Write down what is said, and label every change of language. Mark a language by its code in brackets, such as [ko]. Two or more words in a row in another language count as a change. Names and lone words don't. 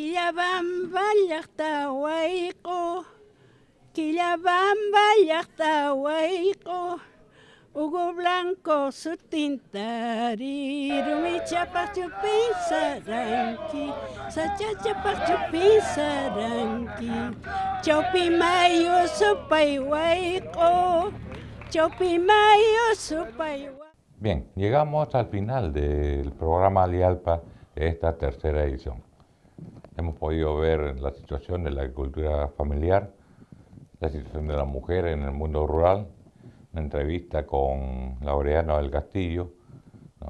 [qu] Quillabamba llaqtahuayqu, Quillabamba llaqtahuayqu, Hugo Blanco sutintari, Rumichapaq chupin saranki, Sachachapaq chupin saranki, Chawpi mayu supay wayqu, Chawpi mayu supay wayqu. [es] Bien, llegamos al final del programa Alialpa de esta tercera edición. Hemos podido ver la situación de la agricultura familiar, la situación de la mujer en el mundo rural, una entrevista con Laureano del Castillo, ¿no?